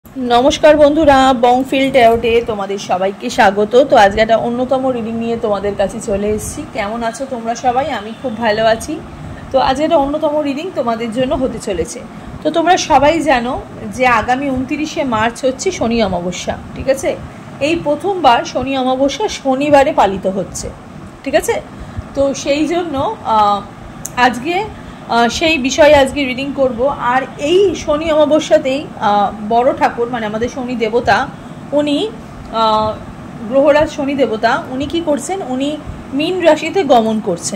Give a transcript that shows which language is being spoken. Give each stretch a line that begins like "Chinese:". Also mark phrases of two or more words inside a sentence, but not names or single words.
Bangla: নমস্কার বন্ধুরা বংফিল ট্যারোতে তোমাদের সবাইকে স্বাগত। তো আজ এক অন্যতম রিডিং নিয়ে তোমাদের কাছে চলে এসেছি। কেমন আছো তোমরা সবাই? আমি খুব ভালো আছি। তো আজ এক অন্যতম রিডিং তোমাদের জন্য হতে চলেছে। তো তোমরা সবাই জানো যে আগামী 29 মার্চ হচ্ছে শনি অমাবস্যা। ঠিক আছে, এই প্রথমবার শনি অমাবস্যা শনিবারে পালিত হচ্ছে। ঠিক আছে, তো সেই জন্য আজকে সেই বিষয়ে আজকে রিডিং করব। আর এই শনি অমাবস্যাতেই বড় ঠাকুর মানে আমাদের শনি দেবতা উনি গ্রহরাজ শনি দেবতা উনি কি করছেন, উনি মীন রাশিতে গমন করছেন।